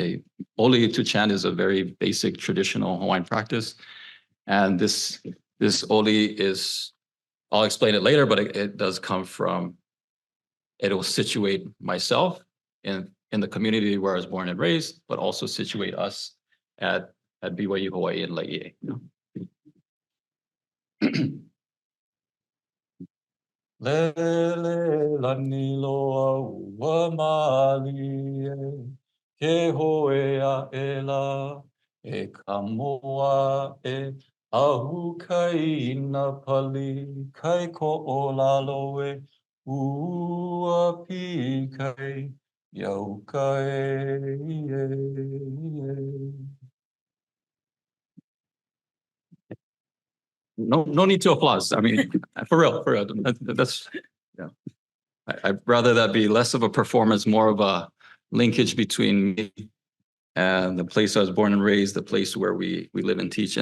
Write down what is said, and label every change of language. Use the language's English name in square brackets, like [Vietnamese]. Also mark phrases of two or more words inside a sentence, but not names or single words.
[English] A oli to chant is a very basic traditional Hawaiian practice, and this oli is, I'll explain it later, but it does come from, it will situate myself in the community where I was born and raised, but also situate us at BYU Hawaii and Laie. [Hawaiian] Lele lani loa ua mali e, ke hoe a ela, e ka moa e, ahu kai ina pali, kai ko o lalo e, ua pi kai, iau kai e. [English] No need to applause. I mean, for real. That's, yeah. I'd rather that be less of a performance, more of a linkage between me and the place I was born and raised, the place where we live and teach.